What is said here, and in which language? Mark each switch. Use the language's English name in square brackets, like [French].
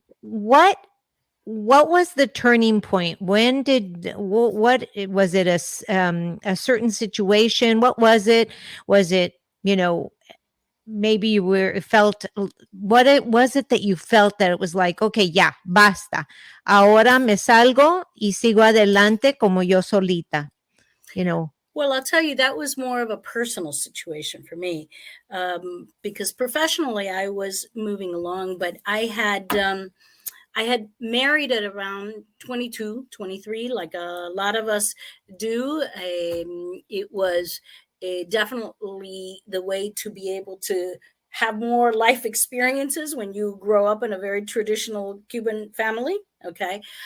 [English] what was the turning point? When did what was it a certain situation? What was it? Was it, maybe you felt, what it was it that you felt that it was like, okay, [Spanish] ya, basta. Ahora me salgo y sigo adelante como yo solita, [English] Well, I'll tell you, that was more of a personal situation for me, because professionally I was moving along, but I had married at around 22, 23, like a lot of us do. It was definitely the way to be able to have more life experiences when you grow up in a very traditional Cuban family. Okay.